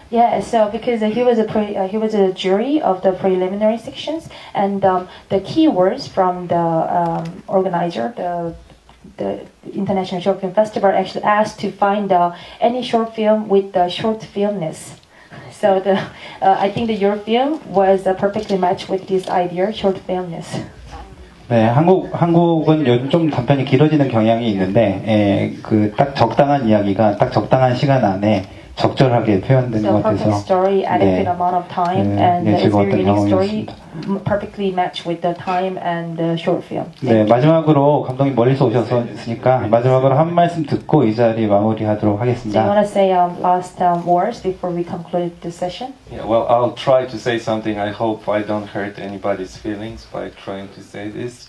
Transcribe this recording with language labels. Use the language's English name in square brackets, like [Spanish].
[English] Yeah, so because he was a jury of the preliminary sections, and the key words from the organizer, the International Short Film Festival, actually asked to find any short film with the short filmness. So I think your film was perfectly matched with this idea, short filmness. [Korean] 네, 한국은 요즘 좀 단편이 길어지는 경향이 있는데, 딱 적당한 이야기가 딱 적당한 시간 안에 적절하게 표현되는 것 같아서 [English] perfect story, adequate amount of time, and it's a [Korean] 즐거웠던 [English] very unique story, [Korean] 경험이었습니다. [English] perfectly matched with the time and the short film. [Korean] 네, 마지막으로 감독님 멀리서 오셨으니까 마지막으로 한 말씀 듣고 이 자리 마무리하도록 하겠습니다. [English] want to say last words before we conclude the session? Yeah, well, I'll try to say something. I hope I don't hurt anybody's feelings by trying to say this.